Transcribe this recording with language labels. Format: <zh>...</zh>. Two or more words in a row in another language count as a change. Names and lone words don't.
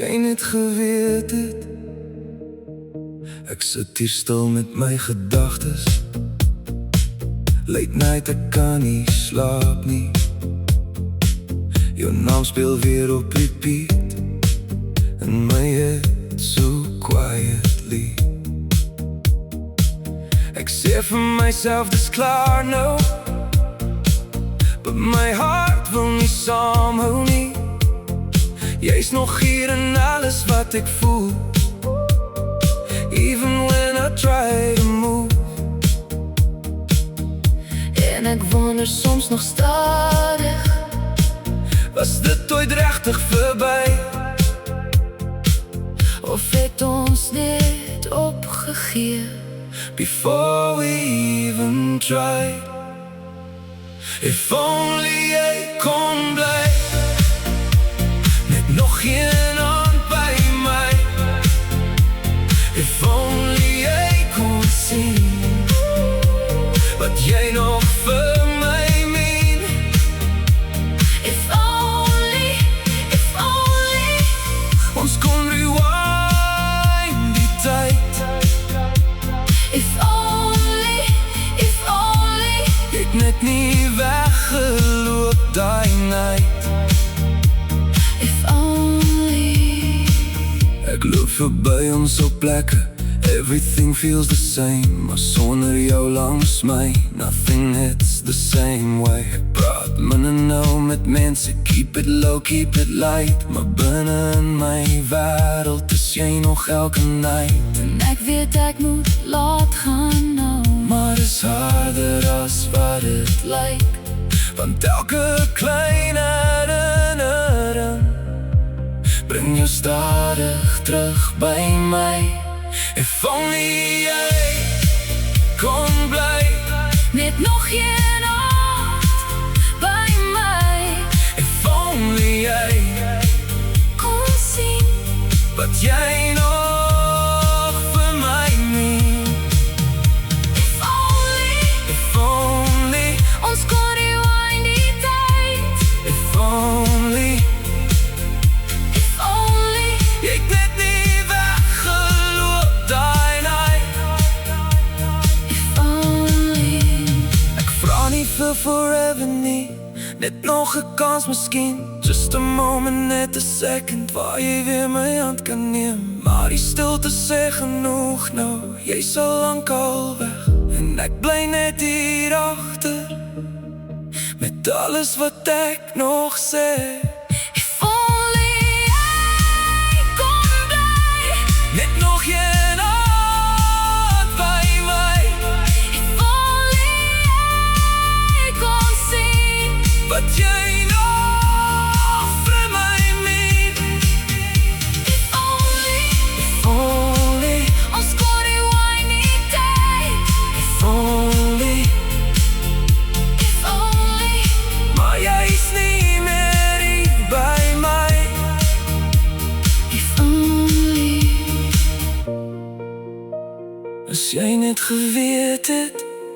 <af>net geweet het. Ek sit hier stil met my gedagtes.</af> <en>Late night,</en> <af>ek kan nie slaap nie. Jou naam speel weer op repeat</af> <en>in my head so quietly.</en> <af>Ek sê vir myself dis klaar nou, but my hart wil nie saamhou nie. Jy's nog hier in alles wat ek voel,</af> <en>even when I try to move.</en> <af>En ek wonder soms nog stadig, was dit ooit regtig verby? Of het ons net opgegee</af> <en>before we even tried? If only</en> <af>jy kon bly, net nog een hand by my.</af> <en>If only</en> <af>jy kon sien wat jy nog vir my meen.</af> <en>If only</en> <af>ons kon rewind die tyd.</af> <en>If only</en> <af>ek net nie weggeloop daai night.</af> <en>If only</en> <af>ek loop verby ons op plekke,</af> <en>everything feels the same,</en> <af>maar sonder jou langs my,</af> <en>nothing hits the same way.</en> <af>Ek praat minder nou met mense,</af> <en>keep it low, keep it light,</en> <af>maar binne in my wêreld is jy nog elke night. En ek weet ek moet laat gaan nou, maar is harder as wat het lyk, want elke klein herinnering bring jou stadig terug by my.</af> <en>If only</en> <af>jy kon bly, net nog een hand by my.</af> <en>If only</en> <af>jy kon sien wat jy nog vir my meen.</af> <en>If only</en> <af>ons kon rewind die tyd.</af> <en>If only</en> <af>jy net nie weggeloop daai night.</af> <en>If only</en> <af>ek vra nie vir forever nie, net nog 'n kans miskien.</af> <en>Just a moment,</en> <af>net 'n second, waar jy weer my hand kan neem. Maar die stilte sê genoeg nou, jy's al lank al weg. En ek bly net hier agter, met alles wat ek nog sê.</af> <en>If only</en> <af>jy kon bly, net nog een hand by my.</af> <en>If only</en> <af>jy kon sien wat jy nog vir my meen.</af> <en>If only</en> <af>ons kon rewind die tyd.</af> <en>If only</en> <af>maar jy's nie meer hier by my.</af> <en>If only</en> <af>as jy net geweet het</af>